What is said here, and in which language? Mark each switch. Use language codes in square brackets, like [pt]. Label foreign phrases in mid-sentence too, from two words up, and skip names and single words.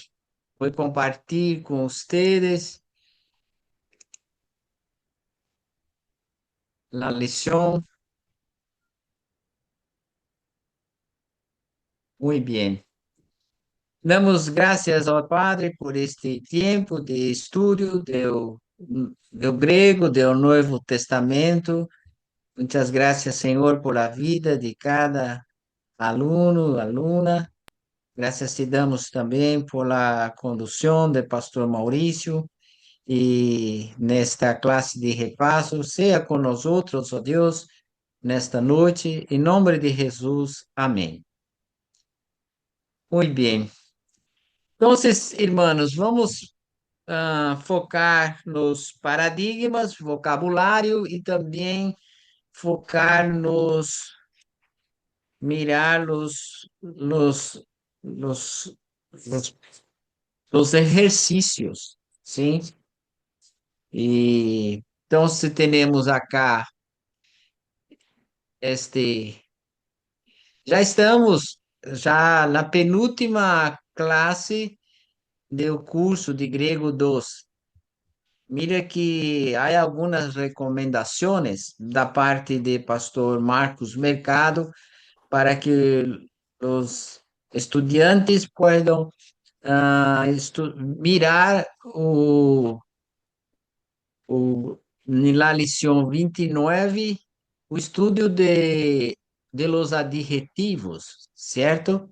[es] Voy a compartir con ustedes la lección. Muy bien. Damos gracias [pt] ao Padre por este tempo de estudo do grego, do Novo Testamento. [es] Muchas gracias, Senhor, por la vida de cada [pt] aluno, aluna. [es] Gracias te damos [pt] também [es] por la [pt] condução do pastor Maurício e nesta classe de repasso. Seja com nós outros, ó Deus, nesta noite, em nome de Jesus. Amém. Muito bem. Então, irmãos, vamos focar nos paradigmas, vocabulário e também focar [es] mirar los, los, los ejercicios, ¿sí? Y entonces tenemos acá, este, [pt] já estamos já na penúltima classe do curso de Grego 2. Mira que há algumas recomendações da parte de pastor Marcos Mercado para que os estudiantes possam mirar na lição 29, o estudo de [es] los adjetivos, [pt] certo?